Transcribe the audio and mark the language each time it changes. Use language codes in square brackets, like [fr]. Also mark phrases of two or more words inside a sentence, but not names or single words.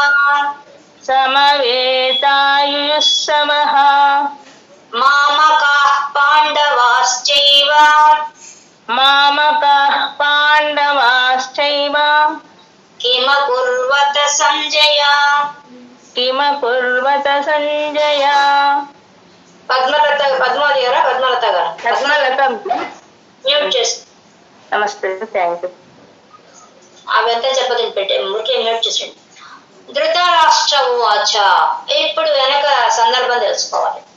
[sa] సమవేతాయుయుత్సవః మామకాః పాండవాశ్చైవ మామకాః పాండవాశ్చైవ కిమకుర్వత సంజయ కిమకుర్వత సంజయ. [te] పద్మావతి గారా పద్మలత గారు పద్మలత. మ్యూట్ చేసి [en] నమస్తే, thank you. [te] అవంతా చెప్పదని పెట్టే ముఖ్యం మ్యూట్ చేసేయండి. [sa] ధృతరాష్ట్ర ఉవాచ. [te] ఇప్పుడు వెనక సందర్భం తెలుసుకోవాలి.